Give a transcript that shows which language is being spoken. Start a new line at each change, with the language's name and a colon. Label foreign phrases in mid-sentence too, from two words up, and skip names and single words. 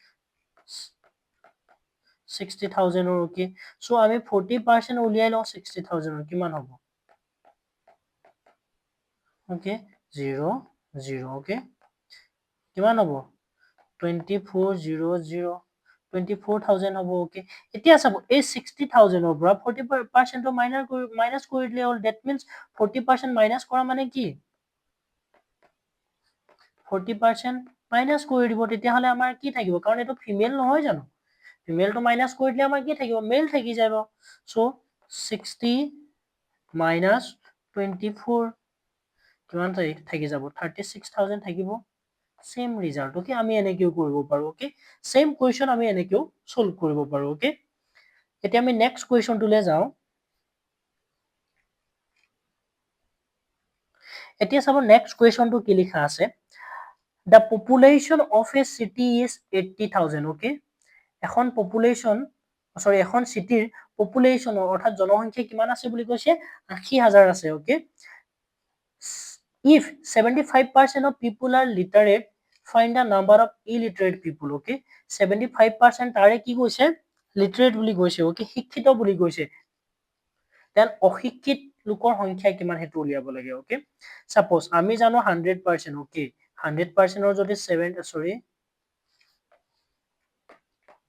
Assamese: 60,000 অৰ
English: okay so
Assamese: আমি 40% উলিয়াই লও 60,000 অৰ কিমান হ'ব ওকে 0 0 ওকে কিমান হ'ব 2400 24,000 হ'ব ওকে এতিয়া চাব এই 60,000 অৰ পৰা 40% মাইনাস কৰি দিলে হ'ল
English: that means
Assamese: 40% মাইনাস কৰা মানে কি 40% মাইনাস কৰি দিব তেতিয়াহলে আমাৰ কি থাকিব কাৰণ এটো ফিমেল নহয় জানো ফিমেলটো মাইনাস কৰি দিলে আমাৰ কি থাকিব মেল থাকি যাব সো 60 minus 24 কিমান থাকি যাব 36,000 থাকিব
English: same result okay
Assamese: আমি এনেকেও কৰিব পাৰো ওকে
English: same question
Assamese: আমি এনেকেও সলভ কৰিব পাৰো ওকে এতিয়া আমি
English: next question
Assamese: যাও এতিয়া চাব
English: next question
Assamese: কি লিখা আছে
English: the population of a city is 80,000
Assamese: ওকে এখন পপুলেশন সৰি এখন সিটিৰ পপুলেশন অৰ্থাৎ জনসংখ্যা কিমান আছে বুলি কৈছে 80,000 আছে ওকে
English: if 75% of people are literate find the number of illiterate people okay
Assamese: 75% তাৰে কি কৈছে literate বুলি কৈছে okay শিক্ষিত বুলি কৈছে then অশিক্ষিত লোকৰ সংখ্যা কিমান হেতু উলিয়াব লাগে
English: okay suppose
Assamese: আমি জানো 100% okay 100% ৰ যদি 7 sorry